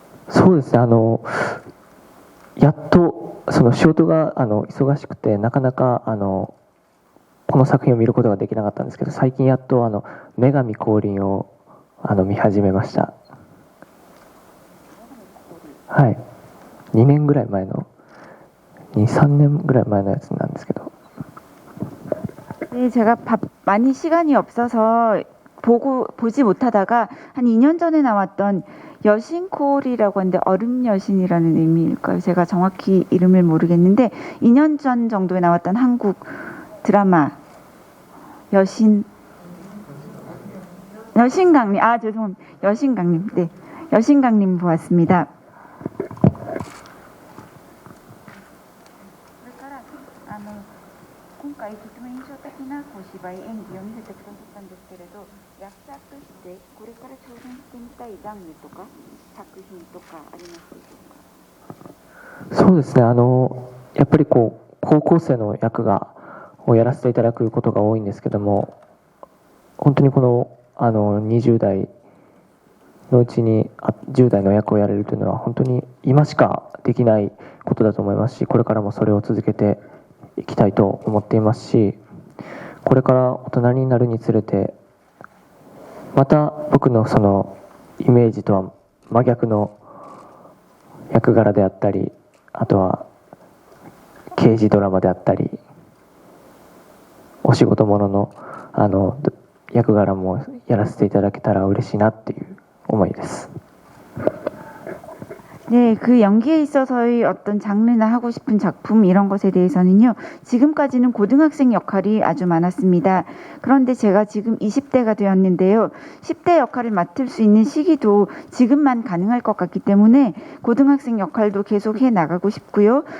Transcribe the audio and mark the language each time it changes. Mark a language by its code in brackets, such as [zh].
[ja] そうですね、やっとその仕事が忙しくてなかなかこの作品を見ることができなかったんですけど、最近やっと女神降臨を見始めました。はい、2年ぐらい前の3年ぐらい前のやつなんですけど。 [ko] 네, 제가 많이 시간이 없어서 보지 못하다가 한 2년 전에 나왔던 여신콜이라고 하는데 얼음 여신이라는 의미일까요? 제가 정확히 이름을 모르겠는데 2년 전 정도에 나왔던 한국 드라마 여신강림, 죄송합니다. 여신강림, 네, 여신강림 보았습니다. [ja] 今回とても印象的なお芝居演技を見せてくださったんですけれど、役者としてこれから挑戦してみたいジャンルとか作品とかありますでしょうか。そうですね、やっぱりこう高校生の役をやらせていただくことが多いんですけども、本当にこの20代のうちに10代の役をやれるというのは本当に今しかできないことだと思いますし、これからもそれを続けていきたいと思っていますし、これから大人になるにつれてまた僕のそのイメージとは真逆の役柄であったり、あとは刑事ドラマであったりお仕事ものの役柄もやらせていただけたら嬉しいなっていう思いです。 [ko] 네, 그 연기에 있어서의 어떤 장르나 하고 싶은 작품 이런 것에 대해서는요, 지금까지는 고등학생 역할이 아주 많았습니다. 그런데 제가 지금 20대가 되었는데요, 10대 역할을 맡을 수 있는 시기도 지금만 가능할 것 같기 때문에 고등학생 역할도 계속 해 나가고 싶고요.